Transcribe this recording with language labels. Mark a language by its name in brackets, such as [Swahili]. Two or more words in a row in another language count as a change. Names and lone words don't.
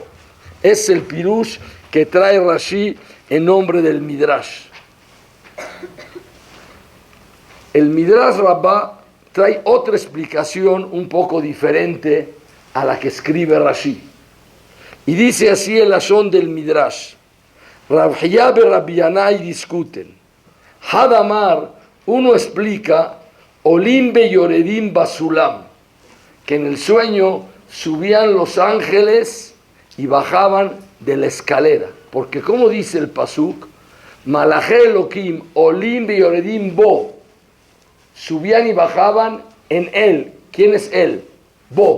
[Spanish] Es el pirush que trae Rashi en nombre del Midrash. El Midrash Rabbah trae otra explicación un poco diferente a la que escribe Rashi. Y dice así el lashon del Midrash: Rav Hiyá y Rabbi Yanai discuten. Hadamar, uno explica [Hebrew] עולים ויורדים בסולם, [Spanish] que en el sueño subían los ángeles y bajaban de la escalera. Porque como dice el pasuk, [Hebrew] מלאכי אלהים עולים ויורדים בו, [Spanish] subían y bajaban en él. ¿Quién es él? Bo.